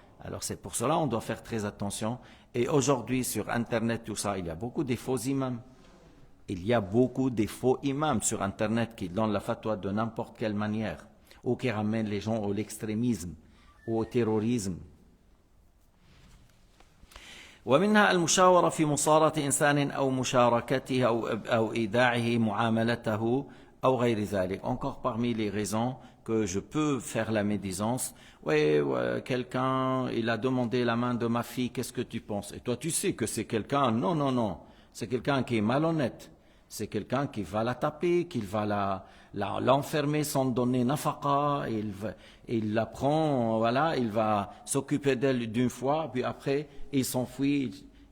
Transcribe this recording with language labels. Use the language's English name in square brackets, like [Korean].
[French] Alors c'est pour cela qu'on doit faire très attention. Et aujourd'hui, sur Internet, tout ça, il y a beaucoup de faux imams. Il y a beaucoup de faux imams sur Internet qui donnent la fatwa de n'importe quelle manière, ou qui ramènent les gens à l'extrémisme, ou au terrorisme. [Arabic] ومنها المشاورة في مصارة إنسان أو مشاركته أو إيداعه معاملته أو غير ذلك. [French] Encore parmi les raisons que je peux faire la médisance. Oui, quelqu'un, il a demandé la main de ma fille, qu'est-ce que tu penses? Et toi, tu sais que c'est quelqu'un, non, c'est quelqu'un qui est malhonnête. C'est quelqu'un qui va la taper, qui va l'enfermer sans donner nafaqa, il la prend, voilà, il va s'occuper d'elle d'une fois, puis après, il s'enfuit.